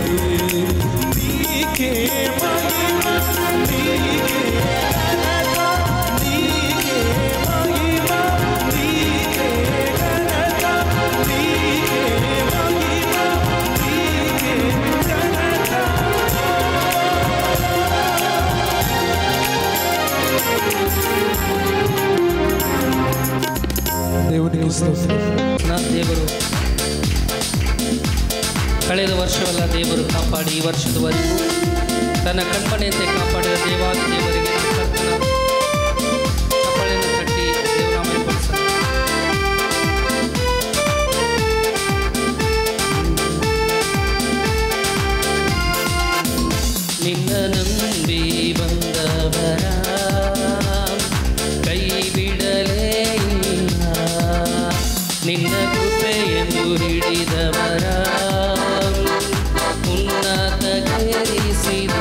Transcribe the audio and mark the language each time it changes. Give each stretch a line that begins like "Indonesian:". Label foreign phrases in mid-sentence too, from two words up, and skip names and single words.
Telugu: నీకే మహిమ, నీకే ఘనత, నీకే మహిమ, నీకే ఘనత, నీకే మహిమ, నీకే ఘనత. దేవునికి స్తోత్రం.
Kannada: నా ದೇವರು ಕಳೆದ ವರ್ಷವೆಲ್ಲ ದೇವರು ಕಾಪಾಡಿ ಈ ವರ್ಷದವರೆಗೂ ತನ್ನ ಕಣ್ಮನೆಯಂತೆ ಕಾಪಾಡಿದ ದೇವಾದಿ ದೇವರಿಗೆ ಚಪ್ಪಾಳೆಯನ್ನು ಕಟ್ಟಿ ದೇವರಾಮಯ್ಯ ಪಡಿಸ. ನಿನ್ನ ನಂಬಿ ಬಂದವರ ಕೈ ಬಿಡಲೇ ಇಲ್ಲ, ನಿನ್ನ ಕೃಪೆಯನ್ನು ಹಿಡಿದವರ ಉನ್ನತಗೇರಿಸಿದೆ.